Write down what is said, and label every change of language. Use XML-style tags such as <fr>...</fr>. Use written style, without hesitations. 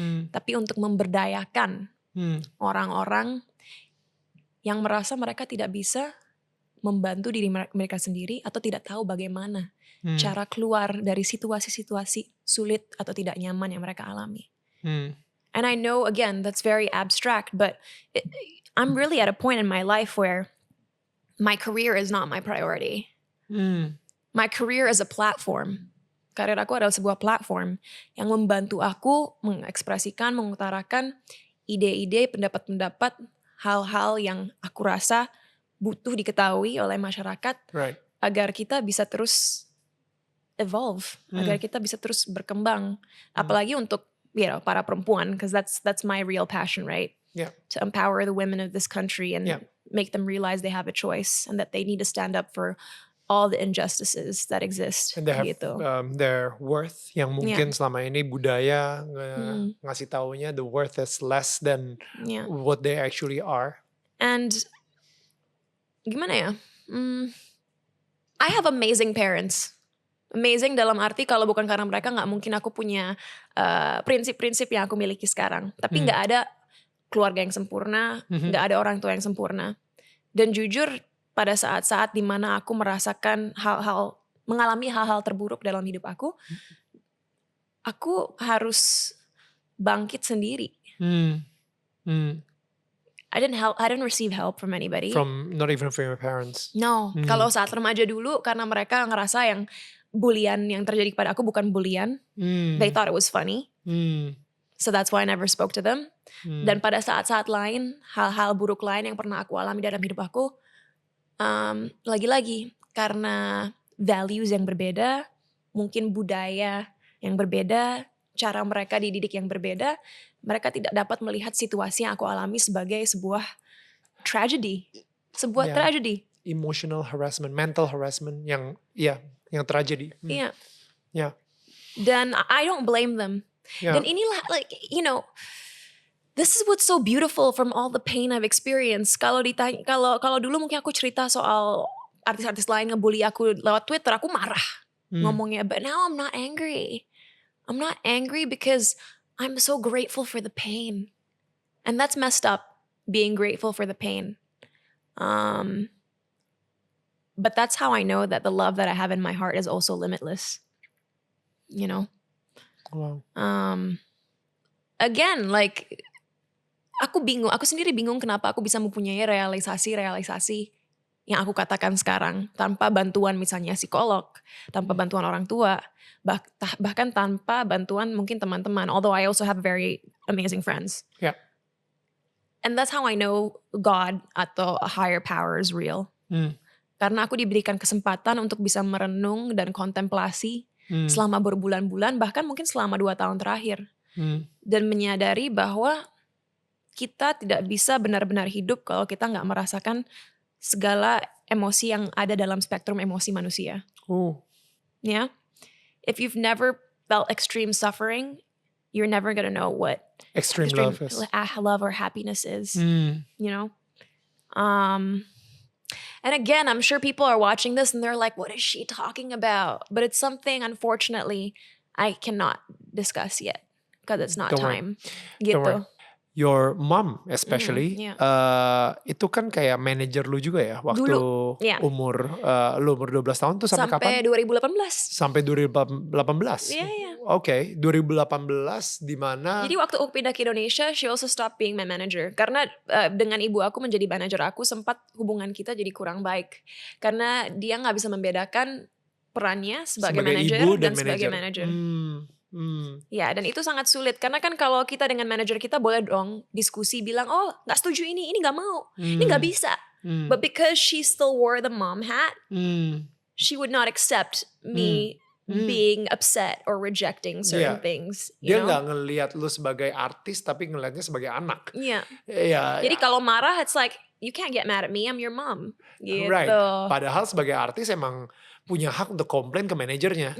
<id>Tapi untuk memberdayakan orang-orang yang merasa mereka tidak bisa membantu diri mereka sendiri atau tidak tahu bagaimana cara keluar dari situasi-situasi sulit atau tidak nyaman yang mereka alami.</id> <en>And I know, again, that's very abstract, but I'm really at a point in my life where my career is not my priority. My career is a platform.</en> <id>Karir aku adalah sebuah platform yang membantu aku mengekspresikan, mengutarakan ide-ide, pendapat-pendapat, hal-hal yang aku rasa butuh diketahui oleh masyarakat, agar kita bisa terus evolve, agar kita bisa terus berkembang. Apalagi untuk para perempuan,</id> <en>because that's my real passion, right? To empower the women of this country and make them realize they have a choice and that they need to stand up for all the injustices that exist. And they have their worth</en> <id>yang mungkin selama ini budaya ngasih taunya</id> <en>the worth is less than what they actually are. And</en> <id>gimana ya?</id> <en>I have amazing parents.</en> <id>Amazing dalam arti kalau bukan karena mereka gak mungkin aku punya prinsip-prinsip yang aku miliki sekarang. Tapi gak ada keluarga yang sempurna, gak ada orang tua yang sempurna. Dan jujur pada saat-saat dimana aku merasakan mengalami hal-hal terburuk dalam hidup aku harus bangkit sendiri.</id> <en>I didn't receive help from anybody. Not even from your parents.</en> <id>No, kalau saat remaja dulu karena mereka ngerasa yang bulian yang terjadi kepada aku bukan bulian.</id> <en>They thought it was funny. So that's why I never spoke to them.</en> <id>Dan pada saat-saat lain, hal-hal buruk lain yang pernah aku alami dalam hidup aku, lagi-lagi karena values yang berbeda, mungkin budaya yang berbeda, cara mereka dididik yang berbeda, mereka tidak dapat melihat situasi yang aku alami sebagai sebuah tragedy.</id> <en>Tragedy. Emotional harassment, mental harassment yang tragedy.</en> <id>Dan</id> <en>I don't blame them.</en> <id>Dan inilah</id> <en>this is what's so beautiful from all the pain I've experienced.</en> <id>Kalau dulu mungkin aku cerita soal artis-artis lain ngebully aku lewat Twitter, aku marah ngomongnya.</id> <en>But now I'm not angry. I'm not angry because I'm so grateful for the pain. And that's messed up, being grateful for the pain. But that's how I know that the love that I have in my heart is also limitless. You know? Wow. Again,</en> <id>aku sendiri bingung kenapa aku bisa mempunyai realisasi yang aku katakan sekarang tanpa bantuan misalnya psikolog, tanpa bantuan orang tua, bahkan tanpa bantuan mungkin teman-teman.</id> <en>Although I also have very amazing friends. Yeah. And that's how I know God</en> <id>atau</id> <en>a higher power is real.</en> <id>Karena aku diberikan kesempatan untuk bisa merenung dan kontemplasi selama berbulan-bulan, bahkan mungkin selama 2 tahun terakhir. Dan menyadari bahwa kita tidak bisa benar-benar hidup kalau kita nggak merasakan segala emosi yang ada dalam spektrum emosi manusia.</id> <en>Ya, if you've never felt extreme suffering, you're never gonna know what Extreme love is. love or happiness is. Hmm. You know, and again, I'm sure people are watching this and they're like, "What is she talking about?" But it's something, unfortunately, I cannot discuss yet because it's not Don't worry. time. Don't worry.</en> <id>Gitu.</id> <en>Your mom especially, yeah.</en> <id>itu kan kayak manajer lu juga ya waktu Dulu, yeah. lu umur 12 tahun tuh sampai kapan? 2018. Sampai 2018. Iya, iya. Oke, 2018 di mana? Jadi waktu aku pindah ke Indonesia,</id> <en>she also stopped being my manager.</en> <id>Karena dengan ibu aku menjadi manajer aku, sempat hubungan kita jadi kurang baik. Karena dia nggak bisa membedakan perannya sebagai manajer ibu dan sebagai manajer. Ya, dan itu sangat sulit. Karena kan kalau kita dengan manajer kita boleh dong diskusi, bilang, oh nggak setuju ini nggak mau, ini nggak bisa.</id> <en>But because she still wore the mom hat, she would not accept me being upset or rejecting certain things.</en> <id>Dia nggak ngelihat lu sebagai artis, tapi ngelihatnya sebagai anak. Iya.</id> <en>Yeah.</en> <id>Jadi kalau marah,</id> <en>it's like, you can't get mad at me, I'm your mom.</en> <id>Gitu.</id> <en>Right.</en> <id>Padahal sebagai artis emang punya hak untuk komplain ke manajernya.</id>